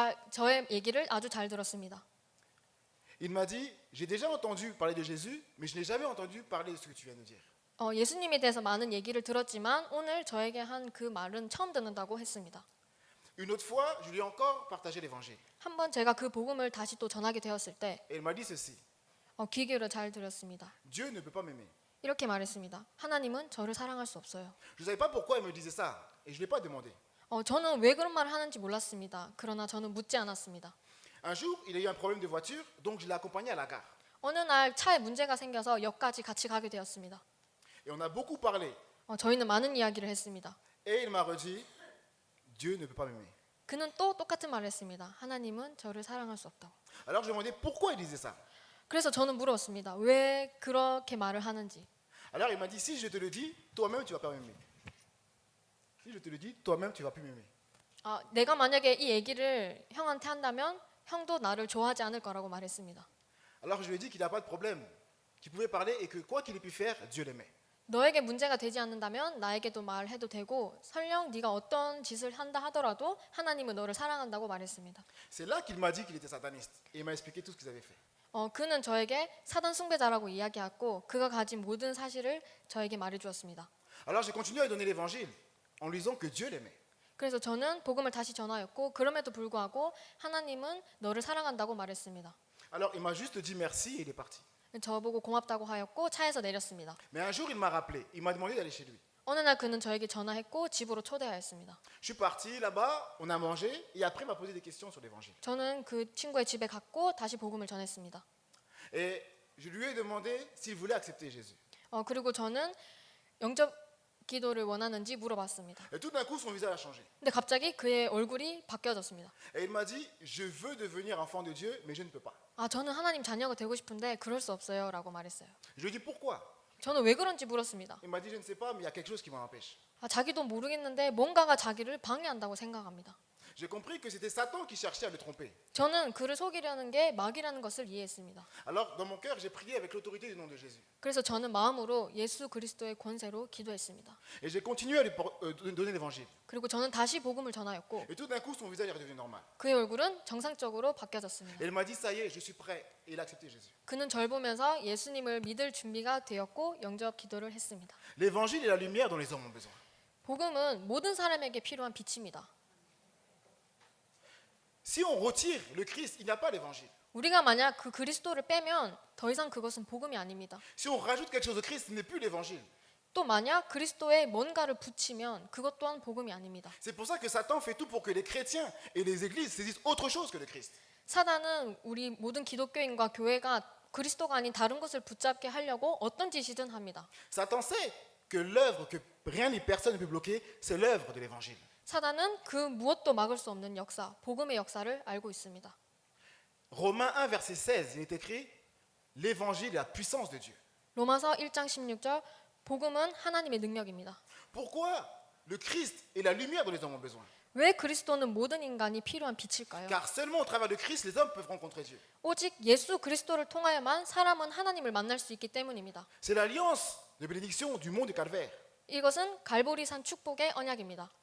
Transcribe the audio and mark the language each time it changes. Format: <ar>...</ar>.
<ko>저의 얘기를 아주 잘 들었습니다.</ko> <fr>Il m'a dit, j'ai déjà entendu parler de Jésus, mais je n'ai jamais entendu parler de ce que tu viens de dire.</fr> <ko>예수님에 대해서 많은 얘기를 들었지만 오늘 저에게 한 그 말은 처음 듣는다고 했습니다.</ko> <fr>Une autre fois, je lui ai encore partagé l'évangile.</fr> <ko>한번 제가 그 복음을 다시 또 전하게 되었을 때</ko> <fr>Et il m'a dit ceci.</fr> <ko>귀 기울여 잘 들었습니다.</ko> <fr>Dieu ne peut pas m'aimer.</fr> <ko>이렇게 말했습니다. 하나님은 저를 사랑할 수 없어요.</ko> <fr>Je ne savais pas pourquoi il me disait ça. Et je ne l'ai pas demandé.</fr> <ko>저는 왜 그런 말을 하는지 몰랐습니다. 그러나 저는 묻지 않았습니다.</ko> <fr>Un jour, il a eu un problème de voiture, donc je l'ai accompagné à la gare.</fr> <ko>어느 날 차에 문제가 생겨서 역까지 같이 가게 되었습니다.</ko> <fr>Et on a beaucoup parlé.</fr> <ko>저희는 많은 이야기를 했습니다.</ko> <fr>Et il m'a redit, Dieu ne peut pas m'aimer.</fr> <ko>그는 또 똑같은 말을 했습니다. 하나님은 저를 사랑할 수 없다고.</ko> <fr>Alors je lui ai demandé pourquoi il disait ça.</fr> <ko>그래서 저는 물었습니다. 왜 그렇게 말을 하는지.</ko> <fr>Alors il m'a dit, si je te le dis, toi-même tu vas pas m'aimer. Si je te le dis, toi-même tu vas plus m'aimer.</fr> <ko>내가 만약에 이 얘기를 형한테 한다면 형도 나를 좋아하지 않을 거라고 말했습니다.</ko> <fr>Alors je lui ai dit qu'il n'y a pas de problème, qu'il pouvait parler et que quoi qu'il ait pu faire, Dieu l'aimait.</fr> <ko>너에게 문제가 되지 않는다면 나에게도 말해도 되고 설령 네가 어떤 짓을 한다 하더라도 하나님은 너를 사랑한다고 말했습니다.</ko> <fr>C'est là qu'il m'a dit qu'il était sataniste. Et il m'a expliqué tout ce qu'ils avaient fait.</fr> <ko>그는 저에게 사단 숭배자라고 이야기했고 그가 가진 모든 사실을 저에게 말해주었습니다.</ko> <fr>Alors j'ai continué à lui donner l'évangile en lui disant que Dieu l'aimait.</fr> <ko>그래서 저는 복음을 다시 전하였고 그럼에도 불구하고 하나님은 너를 사랑한다고 말했습니다.</ko> <fr>Alors il m'a juste dit merci et il est parti.</fr> <ko>저보고 고맙다고 하였고 차에서 내렸습니다.</ko> <fr>Mais un jour il m'a rappelé, il m'a demandé d'aller chez lui.</fr> <ko>어느 날 그는 저에게 전화했고 집으로 초대하였습니다.</ko> <fr>Je suis parti là-bas, on a mangé et après il m'a posé des questions sur l'évangile.</fr> <ko>저는 그 친구의 집에 갔고 다시 복음을 전했습니다.</ko> <fr>Et je lui ai demandé s'il voulait accepter Jésus.</fr> <ko>그리고 저는 영접 기도를 원하는지 물어봤습니다.</ko> <fr>Et tout d'un coup son visage a changé.</fr> <ko>근데 갑자기 그의 얼굴이 바뀌어졌습니다.</ko> <fr>Et il m'a dit, je veux devenir enfant de Dieu, mais je ne peux pas.</fr> <ko>저는 하나님 자녀가 되고 싶은데 그럴 수 없어요 라고 말했어요.</ko> <fr>Je lui ai dit pourquoi.</fr> <ko>저는 왜 그런지 물었습니다.</ko> <fr>Il m'a dit, je ne sais pas, mais il y a quelque chose qui m'en empêche.</fr> <ko>자기도 모르겠는데 뭔가가 자기를 방해한다고 생각합니다.</ko> <fr>J'ai compris que c'était Satan qui cherchait à le tromper.</fr> <ko>저는 그를 속이려는 게 마귀라는 것을 이해했습니다.</ko> <fr>Alors dans mon cœur, j'ai prié avec l'autorité du nom de Jésus.</fr> <ko>그래서 저는 마음으로 예수 그리스도의 권세로 기도했습니다.</ko> <fr>Et j'ai continué à lui donner l'évangile.</fr> <ko>그리고 저는 다시 복음을 전하였고</ko> <fr>Et tout d'un coup, son visage est redevenu normal.</fr> <ko>그의 얼굴은 정상적으로 바뀌어졌습니다.</ko> <fr>Et il m'a dit, ça y est, je suis prêt. Et il a accepté Jésus.</fr> <ko>그는 절 보면서 예수님을 믿을 준비가 되었고 영접 기도를 했습니다.</ko> <fr>L'évangile est la lumière dont les hommes ont besoin.</fr> <ko>복음은 모든 사람에게 필요한 빛입니다.</ko> <fr>Si on retire le Christ, il n'y a pas l'évangile.</fr> <ko>우리가 만약 그 그리스도를 빼면 더 이상 그것은 복음이 아닙니다.</ko> <fr>Si on rajoute quelque chose au Christ, ce n'est plus l'évangile.</fr> <ko>또 만약 그리스도에 뭔가를 붙이면 그것 또한 복음이 아닙니다.</ko> <fr>C'est pour ça que Satan fait tout pour que les chrétiens et les églises saisissent autre chose que le Christ.</fr> <ko>사단은 우리 모든 기독교인과 교회가 그리스도가 아닌 다른 것을 붙잡게 하려고 어떤 짓이든 합니다.</ko> <fr>Satan sait que l'œuvre que rien ni personne ne peut bloquer, c'est l'œuvre de l'évangile.</fr> <ko>사단은 그 무엇도 막을 수 없는 역사, 복음의 역사를 알고 있습니다.</ko> <fr>Romains 1, verset 16, il est écrit l'évangile est la puissance de Dieu.</fr> <ko>로마서 1장 16절 복음은 하나님의 능력입니다.</ko> <fr>Pourquoi le Christ est la lumière dont les hommes ont besoin?</fr> <ko>왜 그리스도는 모든 인간이 필요한 빛일까요?</ko> <fr>Car seulement au travers de Christ, les hommes peuvent rencontrer Dieu.</fr> <ko>오직 예수 그리스도를 통하여만 사람은 하나님을 만날 수 있기 때문입니다.</ko> <fr>C'est l'alliance de bénédiction du mont du Calvaire.</fr> <ko>이것은 갈보리산 축복의 언약입니다.</ko>